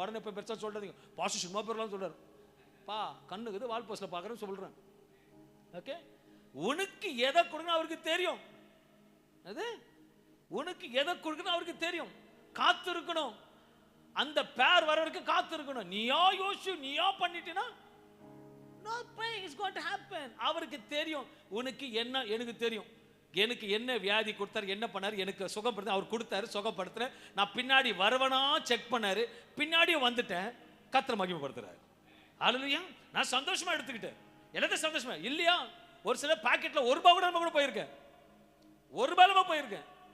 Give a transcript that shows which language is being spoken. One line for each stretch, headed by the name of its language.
Tamil: உடனே போய் பெருசா சொல்றாதீங்க பாஸ்டர் சினிமா பேர்லாம் சொல்றாரு. பா கண்ணுக்குது வால் போஸ்ட்ல பாக்குறேன்னு சொல்றேன். ஓகே. உனக்கு எதை கொடுக்கணும் அவருக்கு தெரியும். அது உனக்கு எதை கொடுக்கணும் அவருக்கு தெரியும். காத்து இருக்கணும். அந்த பேர் வர வரைக்கும் காத்து இருக்கணும். நீயா யோசிச்சு நீயா பண்ணிட்டீனா
English: nothing is going to happen.
Tamil: அவருக்கு தெரியும் உனக்கு என்ன. எனக்கு தெரியும் எனக்கு என்ன வியாதி கொடுத்தாரு, என்ன பண்ணாரு, எனக்கு சுகப்படுத்த அவர் கொடுத்தாரு, சுகப்படுத்துறேன். நான் பின்னாடி வரவனா செக் பண்ணாரு, பின்னாடியே வந்துட்டேன். கர்த்தரை மகிமைப்படுத்துறாரு. அல்லேலூயா. நான் சந்தோஷமா எடுத்துக்கிட்டேன். எல்லாத்தையும் சந்தோஷமா இல்லையா. ஒரு சில பாக்கெட்ல ₹1 கூட போயிருக்கேன், ₹1 போயிருக்கேன்.